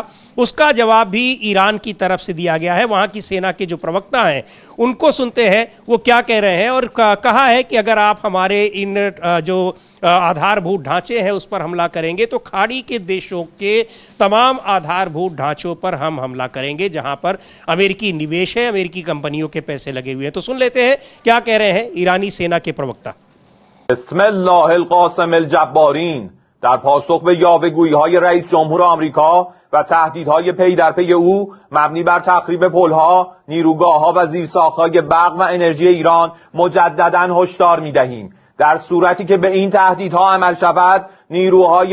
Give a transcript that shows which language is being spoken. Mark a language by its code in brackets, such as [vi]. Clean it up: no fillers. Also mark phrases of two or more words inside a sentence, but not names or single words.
[hi] उसका जवाब भी ईरान की तरफ से दिया गया है। वहाँ की सेना के जो प्रवक्ता हैं उनको सुनते हैं वो क्या कह रहे हैं, और कहा है कि अगर आप हमारे इन जो आधारभूत ढांचे हैं उस पर हमला करेंगे तो खाड़ी के देशों के तमाम आधारभूत ढांचों पर हम हमला करेंगे जहां पर अमेरिकी निवेश है, अमेरिकी कंपनियों के पैसे लगे हुए हैं। तो सुन लेते हैं क्या कह रहे हैं ईरानी सेना के प्रवक्ता। [ar] بسم الله القاصم الجبارين [fa] در پاسخ به یاوه‌گویی‌های رئیس جمهور آمریکا و تهدیدهای پی در پی او مبنی بر تخریب پل‌ها، نیروگاه‌ها و زیرساخت‌های برق و انرژی ایران مجدداً هشدار می‌دهیم در صورتی که به این تهدیدها عمل شود نیروهای